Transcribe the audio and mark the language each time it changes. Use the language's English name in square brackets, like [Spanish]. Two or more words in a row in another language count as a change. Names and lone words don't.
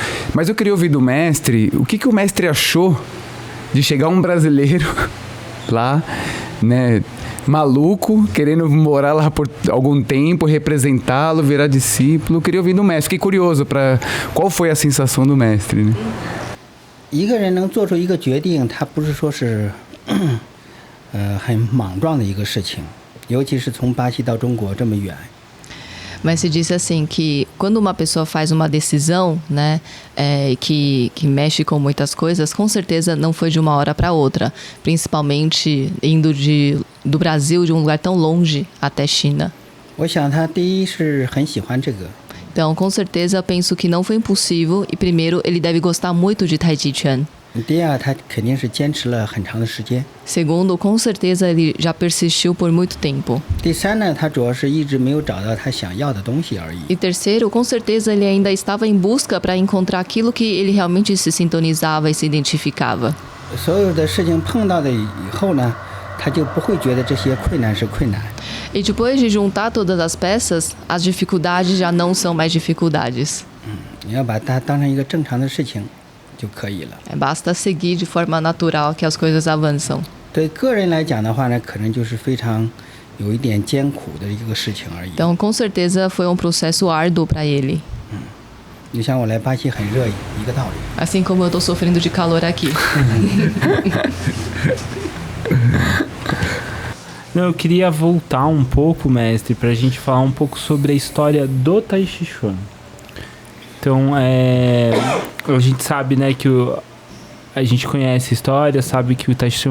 [Portuguese] Mas eu queria ouvir do mestre, o que o mestre achou de chegar um brasileiro lá, né? Maluco, querendo morar lá por algum tempo, representá-lo, virar discípulo. Eu queria ouvir do mestre. Fiquei curioso para qual foi a sensação do mestre, né? [Chinese] 一个人能做出一个决定，他不是说是很莽撞的一个事情，尤其是从巴西到中国这么远。 [Portuguese] Mas se disse assim que quando uma pessoa faz uma decisão, né, que mexe com muitas coisas, com certeza não foi de uma hora para outra, principalmente indo do Brasil, de um lugar tão longe até China. [Chinese] 我想他第一是很喜欢这个， [Portuguese] Então, com certeza, penso que não foi impossível e primeiro ele deve gostar muito de Tai Chi Chuan. [Chinese] 第二他肯定是坚持了很长的时间。 [Portuguese] Segundo, com certeza ele já persistiu por muito tempo. [Chinese] 第三呢，他主要是一直没有找到他想要的东西而已。 [Portuguese] E terceiro, com certeza ele ainda estava em busca para encontrar aquilo que ele realmente se sintonizava e se identificava. [Chinese] 所有的事情碰到的以后呢，他就不会觉得这些困难是困难。 [Portuguese] E depois de juntar todas as peças, as dificuldades já não são mais dificuldades. [Chinese] 你要把它当成一个正常的事情就可以了。 [Portuguese] Basta seguir de forma natural que as coisas avançam. [Chinese] 对个人来讲的话呢，可能就是非常有一点艰苦的一个事情而已。 [Portuguese] Então, com certeza foi um processo árduo para ele. [Chinese] 你像我来巴西很热一个道理。 [Portuguese] Assim como eu estou sofrendo de calor aqui. Não, eu queria voltar um pouco, mestre, pra gente falar um pouco sobre a história do Tai Chi Chuan. Então, a gente sabe, né, que a gente conhece a história, sabe que o Tai Chi Chuan